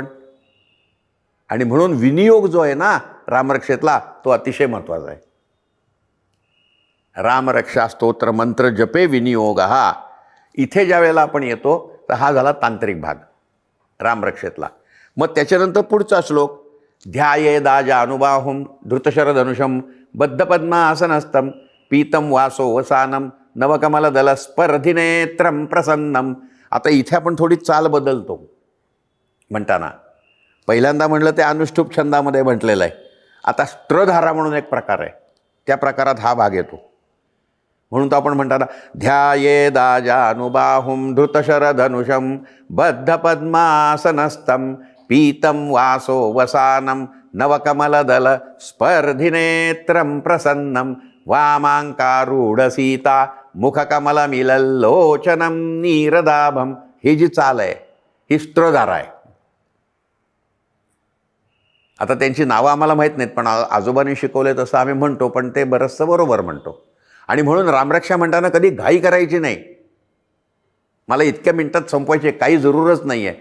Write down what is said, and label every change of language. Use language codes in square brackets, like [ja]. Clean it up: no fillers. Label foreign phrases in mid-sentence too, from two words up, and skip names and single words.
[mr] आणि म्हणून विनियोग जो आहे ना रामरक्षेतला, तो अतिशय महत्त्वाचा आहे. [sa] रामरक्षा स्तोत्र मंत्र जपे विनियोग [mr] हा इथे ज्या वेळेला आपण येतो तर हा झाला तांत्रिक भाग रामरक्षेतला. मग त्याच्यानंतर पुढचा श्लोक, [sa] ध्यायेदाजा अनुबाहुम धृतशरधनुषम बद्धपद्मासनस्थम पीतम वासो वसानम नवकमलदल स्पर्धिनेत्रम प्रसन्नम. [mr] आता इथे आपण थोडी चाल बदलतो म्हणताना. पहिल्यांदा म्हटलं ते अनुष्ठुप छंदामध्ये म्हटलेलं आहे. आता स्त्रधारा म्हणून एक प्रकार आहे, त्या प्रकारात हा भाग येतो. म्हणून तो आपण म्हणताना [sa] ध्यायेदाजानुबाहुं धृतशरधनुषं बद्धपद्मासनस्थं पीतं वासो वसानं नवकमलदल स्पर्धिनेत्रं प्रसन्नं वामांकारूढसीता मुखकमलमिलल्लोचनं नीरदाभं. [mr] ही जी चाल आहे ही स्त्रधारा आहे. आता त्यांची नावं आम्हाला माहीत नाहीत, पण आजोबांनी शिकवले तसं आम्ही म्हणतो, पण ते बरंचसं बरोबर म्हणतो. आणि म्हणून रामरक्षा म्हणताना कधी घाई करायची नाही. मला इतक्या मिनिटात संपवायची काही जरूरच नाही आहे.